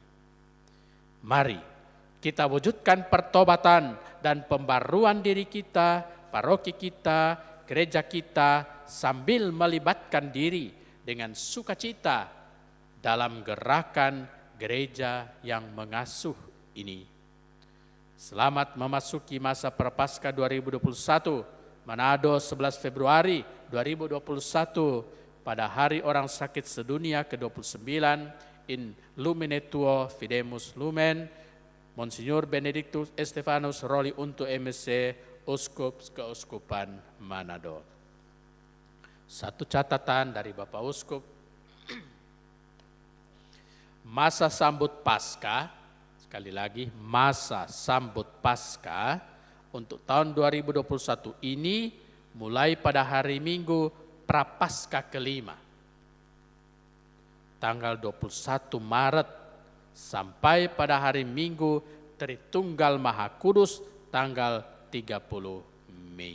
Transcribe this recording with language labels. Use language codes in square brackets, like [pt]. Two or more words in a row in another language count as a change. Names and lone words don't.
[id] Mari kita wujudkan pertobatan dan pembaruan diri kita, paroki kita, gereja kita, sambil melibatkan diri dengan sukacita dalam gerakan gereja yang mengasuh ini. Selamat memasuki masa Prapaskah 2021, Manado 11 Februari 2021, pada hari orang sakit sedunia ke-29, [la] in lumine tuo fidemus lumen, [id] Monsignor Benedictus Estefanus Roli untuk MSC, Uskup Keuskupan Manado. Satu catatan dari Bapak Uskup, masa sambut Paskah, sekali lagi masa sambut Paskah untuk tahun 2021 ini mulai pada hari Minggu Prapaskah kelima, tanggal 21 Maret sampai pada hari Minggu Tritunggal Maha Kudus tanggal 30 Mei.